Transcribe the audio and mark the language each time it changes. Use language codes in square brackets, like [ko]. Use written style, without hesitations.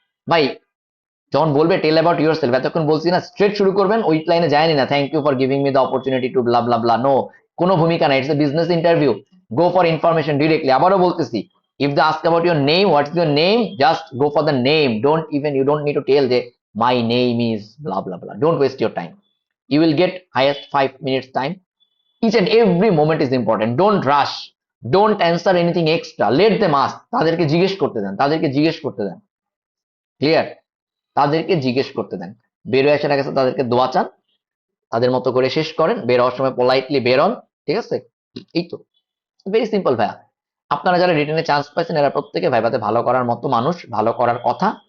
[bn] ভাই যখন বলবে [en] tell about yourself, [bn] এতক্ষণ বলছি না, [en] straight [bn] শুরু করবেন, ওই লাইনে যায়নি না [en] Thank you for giving me the opportunity to blah blah blah, no. [bn] কোনো ভূমিকা নাই, [en] It's a business interview, go for information directly. [bn] আবারও বলতেছি, [en] If they ask about your name, what's your name, just go for the name, don't even, you don't need to tell যে my name is blah blah blah, don't waste your time. You will get highest 5 minutes time. Each and every moment is important. Don't rush, don't answer anything extra, let them ask. [bn] তাদেরকে জিজ্ঞেস করতে দেন, তাদেরকে জিজ্ঞেস করতে দেন। Clear? তাদেরকে জিজ্ঞেস করতে দেন। বেরোয় আসার আগে তাদেরকে দোয়া চান, তাদের মতো করে শেষ করেন, বের হওয়ার সময় পোলাইটলি বেরোন। ঠিক আছে? এই তো, [en] very simple [bn] ভাইয়া। আপনারা যারা রিটেনে চান্স পাইছেন এরা প্রত্যেকে ভাইভাতে ভালো করার মতো মানুষ, ভালো করার কথা।